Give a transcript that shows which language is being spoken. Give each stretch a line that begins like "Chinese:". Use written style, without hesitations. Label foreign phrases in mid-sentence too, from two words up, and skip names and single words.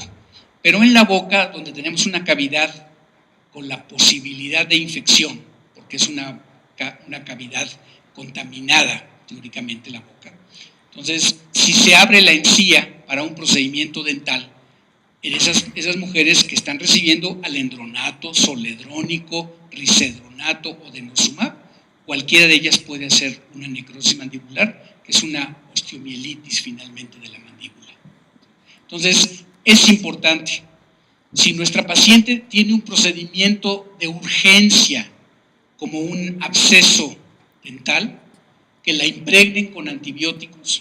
Spanish: Pero en la boca, donde tenemos una cavidad con la posibilidad de infección, porque es una cavidad contaminada, teóricamente, la boca. Entonces, si se abre la encía para un procedimiento dental, en esas mujeres que están recibiendo alendronato, zoledrónico, risedronato o denosumab, cualquiera de ellas puede hacer una necrosis mandibular, que es una osteomielitis finalmente de la mandíbula. Entonces, es importante, si nuestra paciente tiene un procedimiento de urgencia, como un absceso dental, que la impregnen con antibióticos.